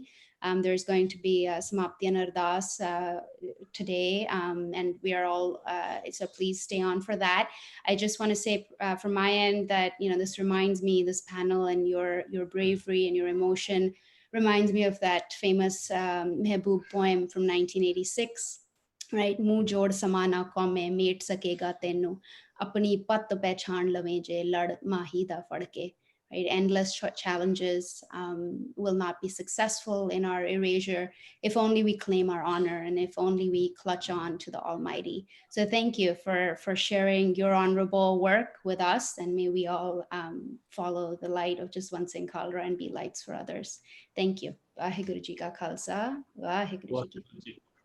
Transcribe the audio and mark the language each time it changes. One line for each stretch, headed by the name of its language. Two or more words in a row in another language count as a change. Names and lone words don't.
English: There's going to be a Samapti and Ardas today, and we are all, so please stay on for that. I just want to say from my end that, this reminds me, this panel and your bravery and your emotion reminds me of that famous Mehboob poem from 1986, right?
Punjabi: ਮੂੰਹ ਜੋੜ ਜ਼ਮਾਨਾ ਕੌਮੇ ਮੇਟ ਸਕੇਗਾ ਤੈਨੂੰ, ਆਪਣੀ ਪੱਤ ਪਛਾਣ ਲਵੇਂ ਜੇ ਲੜ ਮਾਹੀ ਦਾ ਫੜਕੇ.
English: Right? Endless challenges will not be successful in our erasure if only we claim our honor and if only we clutch on to the Almighty. So thank you for sharing your honorable work with us, and may we all follow the light of Jaswant Singh Khalra and be lights for others. Thank you.
Punjabi: ਵਾਹਿਗੁਰੂ ਜੀ ਕਾ ਖ਼ਾਲਸਾ, ਵਾਹਿਗੁਰੂ ਜੀ ਕੀ ਫ਼ਤਹਿ.